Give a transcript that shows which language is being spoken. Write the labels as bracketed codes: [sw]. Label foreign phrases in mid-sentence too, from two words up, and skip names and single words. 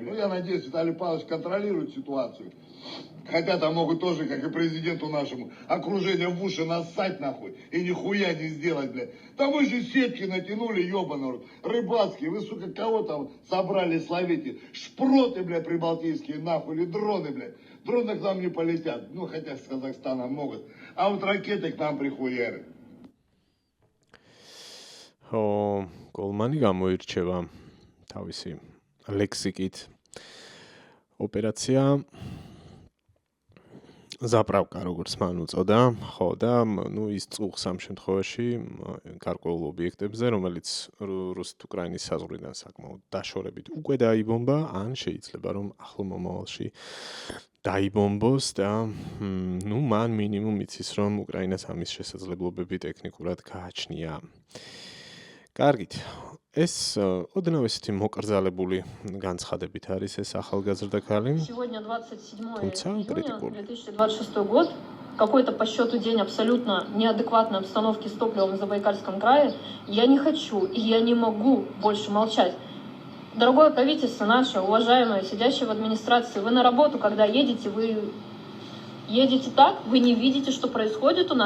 [ru] Ну, я надеюсь, Виталий Павлович контролирует ситуацию. Хотя там могут тоже, как и президенту нашему, окружение в уши нассать, нахуй, и нихуя не сделать, блядь. Там вы же сетки натянули, ебаный, рыбацкие. Вы, сука, кого там собрали, словите? Шпроты, блядь, прибалтийские, нахуй, или дроны, блядь. Дроны к нам не полетят, ну, хотя с Казахстана могут. А вот ракеты к нам прихуярят. [ka] გოლმანი გამოირჩევა თავისი ლექსიკით. [ru] операция заправка, [ka] როგორც მან უწოდა, ხო და ის წუხს ამ შემთხვევაში გარკვეულ ობიექტებზე, რომელიც რუსეთ-უკრაინის საზღვრიდან საკმაოდ დაშორებით უკვე დაიბომბა, ან შეიძლება რომ ახლო მომავალში დაიბომბოს და მან მინიმუმ იცის, რომ უკრაინას ამის შესაძლებლობები ტექნიკურად გააჩნია. კარგით. ეს ოდნავ ესეთი მოკრძალებული განცხადებით არის ეს ახალგაზრდა ქალი. [ru] Сегодня 27 июня 2026 год. Какой-то по счету день абсолютно неадекватной обстановки с топливом в Забайкальском крае. Я не хочу и я не могу больше молчать. Дорогое правительство наше, уважаемое, сидящее в администрации, вы на работу, когда едете, вы едете так, вы не видите, что происходит у нас.